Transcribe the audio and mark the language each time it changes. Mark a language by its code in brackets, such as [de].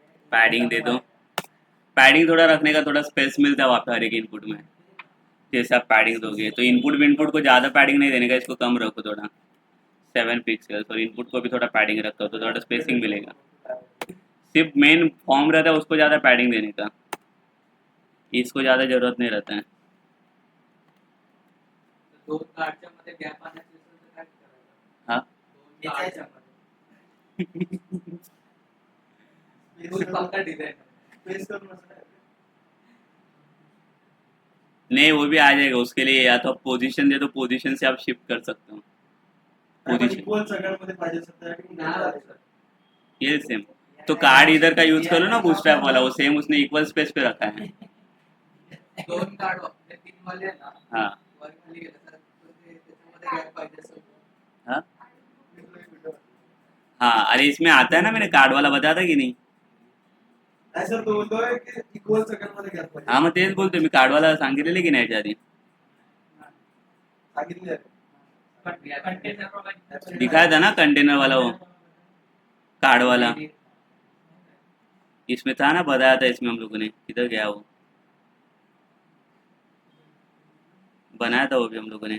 [hi] Padding दे दो. Padding थोड़ा रखने का थोड़ा स्पेस मिलता है वहाँ पे हर एक इनपुट में. जैसे आप पैडिंग दोगे तो इनपुट को ज़्यादा पैडिंग नहीं देने का, इसको कम रखो थोड़ा 7 पिक्सल, और इनपुट को भी थोड़ा पैडिंग रखो तो थोड़ा स्पेसिंग मिलेगा. सिर्फ मेन फॉर्म रहता है उसको ज़्यादा पैडिंग देने का, इसको ज़्यादा ज़रूरत नहीं रहता है. [mr] दोन कार्डच्या मध्ये गॅप आणायचं असेल तर काय करायचं? [hi] हाँ. [mr] दोन कार्डच्या मध्ये. [en] Space [mr] दोन करून- फक्त डिझाइन. space करून असं नाही. [hi] नहीं वो भी आ जाएगा उसके लिए, या तो आप पोजीशन दे दो, पोजीशन से आप शिफ्ट कर सकते हो. [mr] आपण पोजीशन equal सगळ्यांमध्ये पाहिजे असेल तर आपण नाही होत सर. [hi] ये सेम. तो कार्ड इधर का यूज करो ना बूटस्ट्रैप वाला, वो सेम उसने इक्वल स्पेस पे रखा है. [mr] दोन कार्ड वापरले, [hi] तीन वाले [mr] आहे ना, [hi] हाँ. [mr] वर खाली गेलं तर त्याच्यामध्ये गॅप पाहिजे असेल तर. [hi] हाँ [en] video- [hi] हाँ. अरे इसमें आता है ना, मैंने कार्ड वाला बताया था कि नहीं? [mr] नाही सर तो बोलतोय की इक्वल सगळ्यांमध्ये घ्या पाहिजे. हाँ मग तेच बोलतोय मी, कार्ड वाला सांगितलेलं की नाही याच्या आधी? सांगितले [en] container provide [hi] दिखाया था ना कंटेनर वाला, वो कार्ड वाला. इसमें था ना, बताया था इसमें हम लोगों ने. किधर गया वो? बनाया था वो भी हम लोगों ने.